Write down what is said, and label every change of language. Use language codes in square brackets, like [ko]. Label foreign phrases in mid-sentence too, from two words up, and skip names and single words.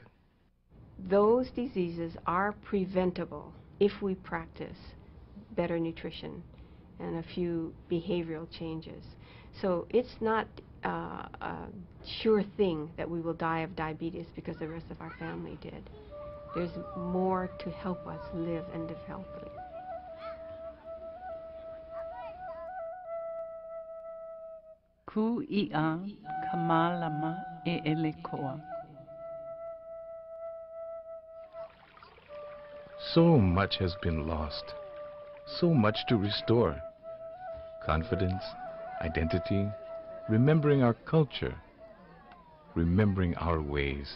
[en] Those diseases are preventable if we practice better nutrition and a few behavioral changes. So it's not a sure thing that we will die of diabetes because the rest of our family did. There's more to help us live and live healthily. [haw] Ku ia ka mālama e elekoa. [en] So much has been lost, so much to restore. Confidence, identity, remembering our culture, remembering our ways.